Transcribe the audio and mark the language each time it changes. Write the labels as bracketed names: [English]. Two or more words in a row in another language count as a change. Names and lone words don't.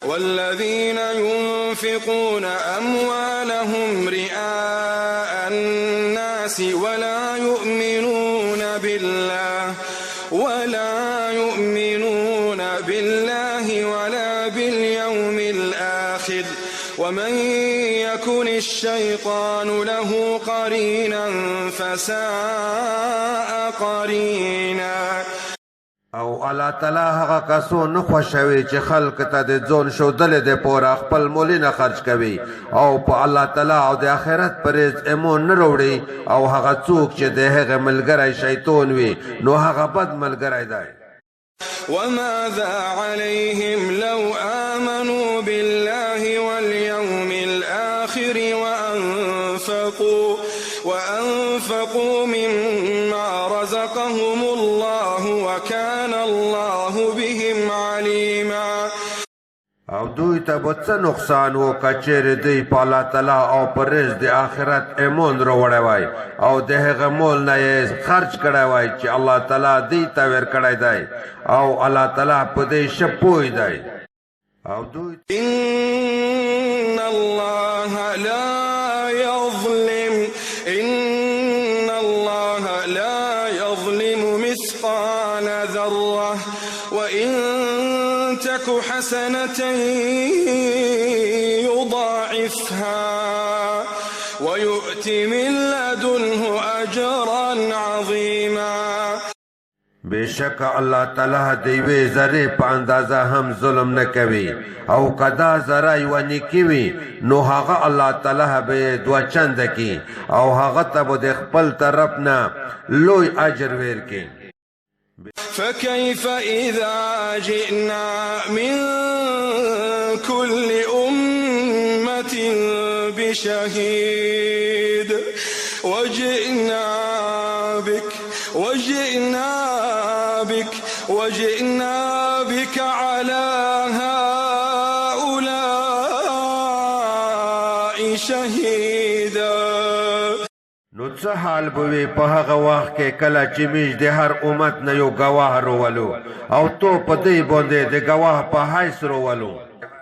[Arabic] والذين ينفقون أموالهم رئاء الناس ولا يؤمنون بالله ولا باليوم الآخر ومن يكن الشيطان له قرينا فساء قرينا. [Pashto] او الله تعالی هغه کسو نه خوښوي چې خلق ته د ځون ښودلې د پوره خپل مولونه خرج کوي او په الله تعالی او د آخرت پرېز ایمون نه راوړي او هغه څوک چې د هغه ملګری شیطان وي نو هغه بد ملګری دی. [Arabic] وماذا عليهم لو آمنوا بالله واليوم الآخر وأنفقوا مما رزقهم الله وكان الله بهم عليما. [Pashto] او دوی ته به څه نقصان و که چیرې دوی په الله تعالی او په رزق د آخرت ایمان راوړی وای او د هغه مول نه یې خرج کړی وای چې الله تعالی دوی ته ورکړی دی او الله تعالی په دې ښه پوه دی. او دوی [Arabic] إن الله لا يظلم مثقال ذرة وإن تك حسنة يضاعفها ويؤت من لدنه أجرا عظيما. [Pashto] بشک الله تعالی د یوې ذرې په اندازه هم ظلم نه کوي او که دا ذره یوه نیکي وي نو هغه الله تعالی به یې دوه چنده کي او هغه ته به د خپل طرف نه لوی اجر ورکړي. [Arabic] فكيف إذا جئنا من كل أمة بشهيد وجئنا بك على هؤلاء شهيدا. [Pashto] نو څه حال به وي په هغه وخت کې کله چې موږ د هر امت نه یو ګواه راولو او تو په دې باندې د ګواه په حیث راولو.